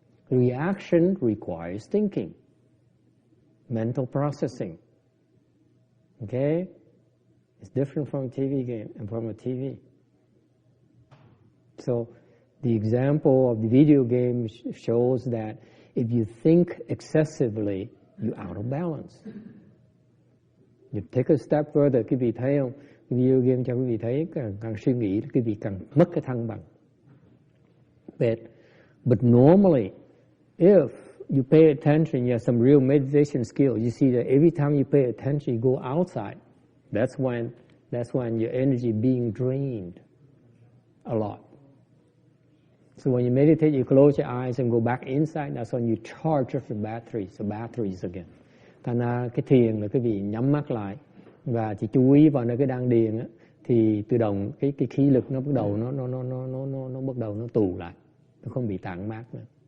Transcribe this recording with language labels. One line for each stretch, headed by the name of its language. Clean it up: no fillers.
English: Reaction requires thinking, mental processing. Okay? It's different from a TV game and from a TV. So the example of the video game shows that if you think excessively, you're out of balance. You take a step further,
Vietnamese: quý vị thấy không? Video game cho quý vị thấy càng suy nghĩ, quý vị càng mất cái thăng bằng.
English: But normally, if you pay attention, you have some real meditation skill, you see that every time you pay attention, you go outside. That's when your energy being drained a lot. So when you meditate, you close your eyes and go back inside. That's when you charge up the batteries again.
Vietnamese: Thành ra cái thiền là quý vị nhắm mắt lại và chỉ chú ý vào nơi cái đan điền á, thì tự động cái khí lực nó bắt đầu nó bắt đầu nó tụ lại, nó không bị tản mát nữa.